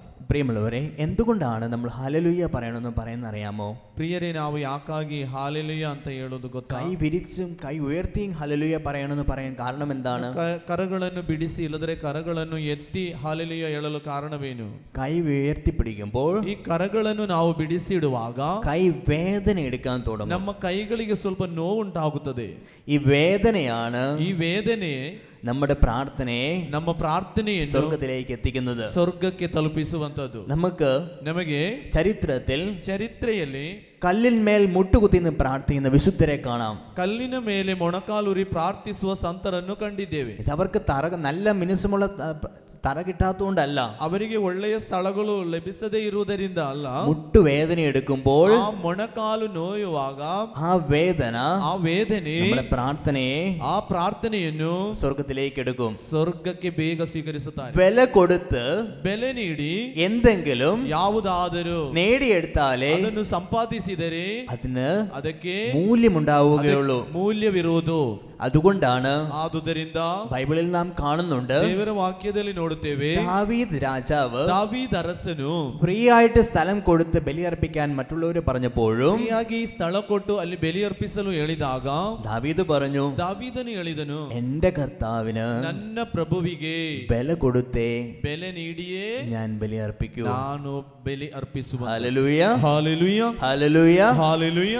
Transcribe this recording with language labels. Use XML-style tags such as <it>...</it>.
<ml>പ്രിയമുള്ളവരെ, എന്തുകൊണ്ടാണ് നമ്മൾ ഹല്ലേലൂയ പറയണമെന്ന് പറയുന്ന അറിയാമോ?</ml> <kn>ಪ್ರಿಯರೇ, ನಾವು ಯಾಕಾಗಿ ಹಾಲೆಲೂಯ ಅಂತ ಹೇಳೋದು ಗೊತ್ತಾ?</kn> <ml>കൈ വിരിച്ചും കൈ ഉയർത്തിയും ഹല്ലേലൂയ പറയണമെന്ന് പറയാൻ കാരണം എന്താണ്?</ml> <kn>ಕರಗಳನ್ನು ಬಿಡಿಸಿ, ಇಲ್ಲದ್ರೆ ಕರಗಳನ್ನು ಎತ್ತಿ ಹಾಲೆಲೂಯ ಹೇಳಲು ಕಾರಣವೇನು?</kn> <ml>കൈ ഉയർത്തി പിടിക്കുമ്പോൾ</ml> <kn>ಈ ಕರಗಳನ್ನು ನಾವು ಬಿಡಿಸಿ ಇಡುವಾಗ</kn> <ml>കൈ വേദന എടുക്കാൻ തുടങ്ങും.</ml> <kn>ನಮ್ಮ ಕೈಗಳಿಗೆ ಸ್ವಲ್ಪ ನೋವುಂಟಾಗುತ್ತದೆ.</kn> <ml>ഈ വേദനയാണ്,</ml> <kn>ಈ ವೇದನೆ</kn> <ml>നമ്മുടെ പ്രാർത്ഥനയെ,</ml> <kn>ನಮ್ಮ ಪ್ರಾರ್ಥನೆಯನ್ನು</kn> <ml>സ്വർഗത്തിലേക്ക് എത്തിക്കുന്നത്,</ml> <kn>ಸ್ವರ್ಗಕ್ಕೆ ತಲುಪಿಸುವಂತದ್ದು. ನಮಗೆ</kn> <ml>ചരിത്രത്തിൽ കല്ലിന്മേൽ മുട്ടുകുത്തി നിന്ന് പ്രാർത്ഥിക്കുന്ന വിശുദ്ധരെ കാണാം. കല്ലിന</ml> <kn>ಮೇಲೆ ಮೊಣಕಾಲೂರಿ ಪ್ರಾರ್ಥಿಸುವ ಸಂತರನ್ನು ಕಂಡಿದ್ದೇವೆ.</kn> <ml>ഇത് അവർക്ക് നല്ല മിനുസമുള്ള തറ കിട്ടാത്തതുകൊണ്ടല്ല,</ml> <kn>ಅವರಿಗೆ ಒಳ್ಳೆಯ ಸ್ಥಳಗಳು ಲಭಿಸದೇ ಇರುವುದರಿಂದ ಅಲ್ಲ.</kn> <ml>മുട്ടുവേദന എടുക്കുമ്പോൾ,</ml> <kn>ಆ ಮೊಣಕಾಲು ನೋಯುವಾಗ</kn> <ml>ആ</ml> <kn>ವೇದನೆ</kn> <ml>നമ്മുടെ പ്രാർത്ഥനയെ,</ml> <kn>ಆ ಪ್ರಾರ್ಥನೆಯನ್ನು</kn> <ml>സ്വർഗത്തിലേക്ക് എടുക്കും,</ml> <kn>ಸ್ವರ್ಗಕ್ಕೆ ಬೇಗ ಸ್ವೀಕರಿಸುತ್ತಾರೆ.</kn> <ml>വില കൊടുത്ത്,</ml> <kn>ಬೆಲೆ ನೀಡಿ</kn> <ml>എന്തെങ്കിലും</ml> <kn>ಯಾವುದಾದರೂ</kn> <ml>നേടിയെടുത്താലേ</ml> <kn>ಅದನ್ನು ಸಂಪಾದಿಸಿದರೆ ಅದಕ್ಕೆ</kn> <ml>മൂല്യമുണ്ടാവുകയുള്ളൂ,</ml> <kn>ಮೂಲ್ಯವಿರುವುದು.</kn> <ml>അതുകൊണ്ടാണ്</ml> <kn>ಆದುದರಿಂದ</kn> <ml>ബൈബിളിൽ നാം കാണുന്നുണ്ട്,</ml> <kn>ದೇವರ ವಾಕ್ಯದಲ್ಲಿ ನೋಡುತ್ತೇವೆ,</kn> <ml>ദാവീദ് രാജാവ്,</ml> <kn>ദാവീദ് ಅರಸನು</kn> <ml>ഫ്രീ ആയിട്ട് സ്ഥലം കൊടുത്ത് ബലിയർപ്പിക്കാൻ മറ്റുള്ളവർ പറഞ്ഞപ്പോഴും</ml> <kn>ಫ್ರೀಯಾಗಿ ಸ್ಥಳ ಕೊಟ್ಟು ಅಲ್ಲಿ ಬಲಿ ಅರ್ಪಿಸಲು ಹೇಳಿದಾಗ</kn> <ml>ദാവീദ് പറഞ്ഞു,</ml> <kn>ದಾವೀದನು ಹೇಳಿದನು,</kn> <ml>എന്റെ കർത്താവിന്</ml> <kn>ನನ್ನ ಪ್ರಭುವಿಗೆ</kn> <ml>ബല കൊടുത്തേ</ml> <kn>ಬೆಲೆ ನೀಡಿಯೇ</kn> <ml>ഞാൻ ബലിയർപ്പിക്കൂ,</ml> <kn>ನಾನು ಬೆಲೆ ಅರ್ಪಿಸುವ.</kn> <ml>Hallelujah,</ml> <kn>hallelujah,</kn> <ml>hallelujah,</ml> <kn>hallelujah,</kn>